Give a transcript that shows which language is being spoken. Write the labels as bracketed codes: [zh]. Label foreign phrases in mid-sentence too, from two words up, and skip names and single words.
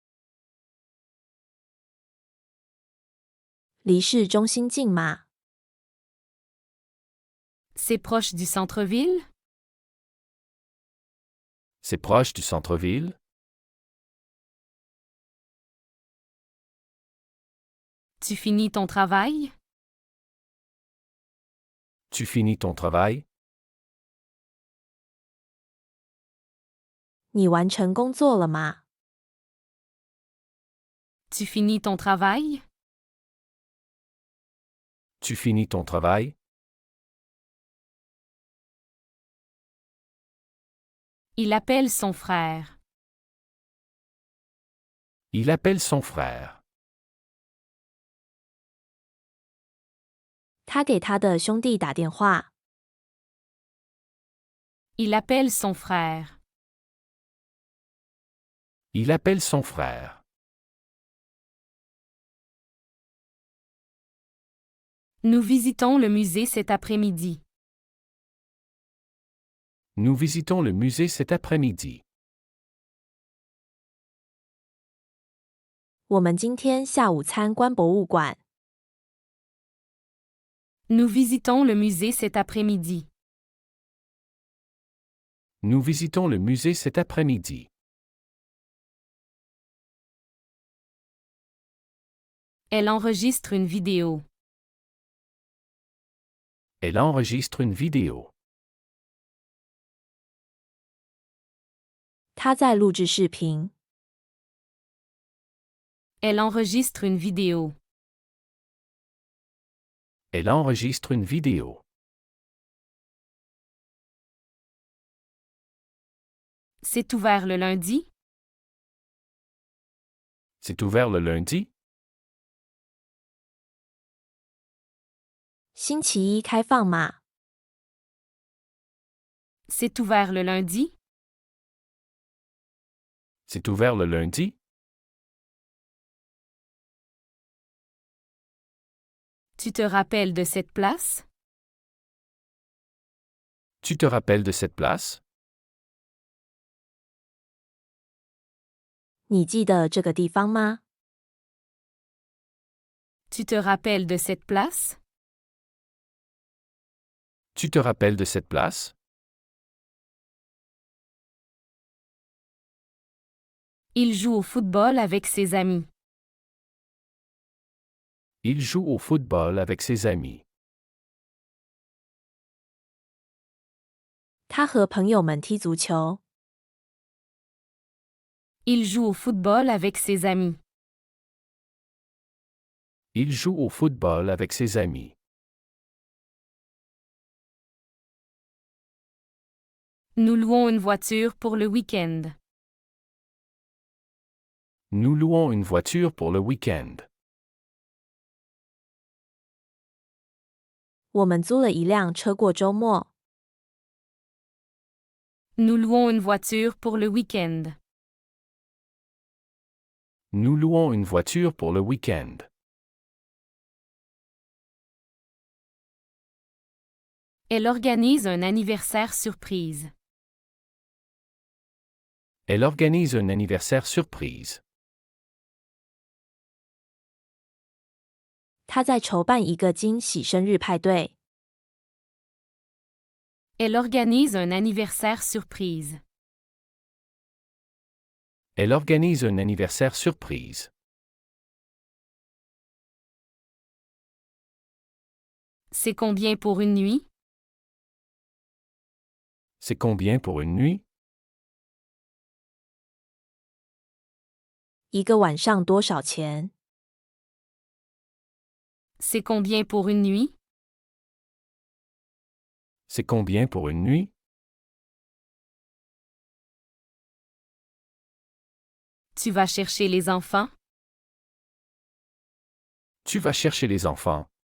[zh] 离市中心近吗？ [fr] C'est proche du centre-ville? C'est proche du centre-ville? Tu finis ton travail? Tu finis ton travail? [zh] 你完成工作了吗？ [fr] Tu finis ton travail? Tu finis ton travail? Il appelle son frère. Il appelle son frère. [zh] 他给他的兄弟打电话。 [fr] Il appelle son frère. Il appelle son frère. Nous visitons le musée cet après-midi. Nous visitons le musée cet après-midi. [zh] 我们今天下午参观博物馆。 [fr] Nous visitons le musée cet après-midi. Nous visitons le musée cet après-midi. Elle enregistre une vidéo. Elle enregistre une vidéo. [zh] 他在录制视频。 [fr] Elle enregistre une vidéo. Elle enregistre une vidéo. C'est ouvert le lundi? C'est ouvert le lundi? [zh] 星期一开放吗？ [fr] C'est ouvert le lundi? C'est ouvert le lundi? Tu te rappelles de cette place? Tu te rappelles de cette place? [zh] 你记得这个地方吗？ [fr] Tu te rappelles de cette place? Tu te rappelles de cette place? Il joue au football avec ses amis. Il joue au football avec ses amis. [zh] 他和朋友们踢足球。 [fr] Il joue au football avec ses amis. Il joue au football avec ses amis. Nous louons une voiture pour le week-end. Nous louons une voiture pour le week-end. [zh] 我们租了一辆车过周末。 [fr] Nous louons une voiture pour le week-end. Nous louons une voiture pour le week-end. Elle organise un anniversaire surprise. Elle organise un anniversaire surprise. [zh] 他在筹办一个惊喜生日派对。 [fr] Elle organise un anniversaire surprise. Elle organise un anniversaire surprise. C'est combien pour une nuit? C'est combien pour une nuit? [zh] 一个晚上多少钱？ [fr] C'est combien pour une nuit? C'est combien pour une nuit? Tu vas chercher les enfants? Tu vas chercher les enfants.